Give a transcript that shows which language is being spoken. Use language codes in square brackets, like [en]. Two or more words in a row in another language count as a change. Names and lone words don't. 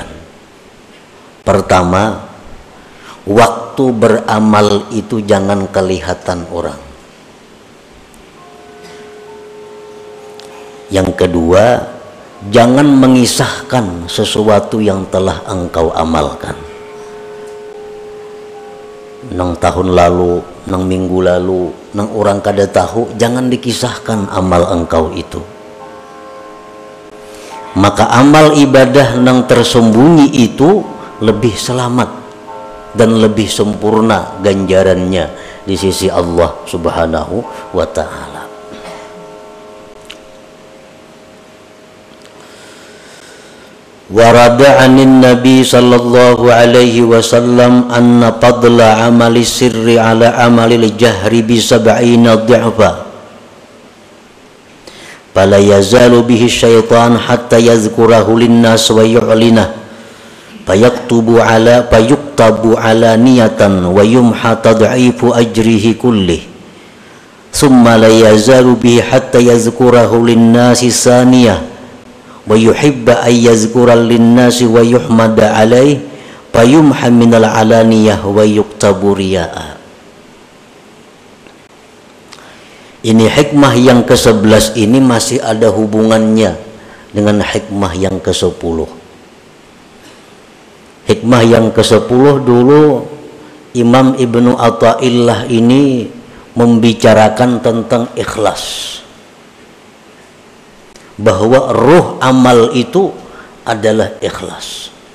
[id] Pertama, waktu beramal itu jangan kelihatan orang. Yang kedua, jangan mengisahkan sesuatu yang telah engkau amalkan. Nang tahun lalu, nang minggu lalu, nang orang kada tahu, jangan dikisahkan amal engkau itu. Maka amal ibadah nang tersembunyi itu lebih selamat dan lebih sempurna ganjarannya di sisi Allah [ar] سبحانه وتعالى. وورد عن النبي صلى الله عليه وسلم أن فضل عمل السر على عمل الجهر بسبعين ضعفا فلا يزال به الشيطان حتى يذكره للناس ويعلنه فيكتب علانية ويمحى تضعيف أجره كله ثم لا يزال به حتى يذكره للناس ثانية ويحب أن يذكر للناس ويحمد عليه فيمحى من العلانية ويكتب رياء. [id] Ini hikmah yang ke-11 ini masih ada hubungannya dengan hikmah yang ke-10. Hikmah yang ke-10 dulu Imam Ibnu Athaillah ini membicarakan tentang ikhlas, bahwa ruh amal itu adalah ikhlas.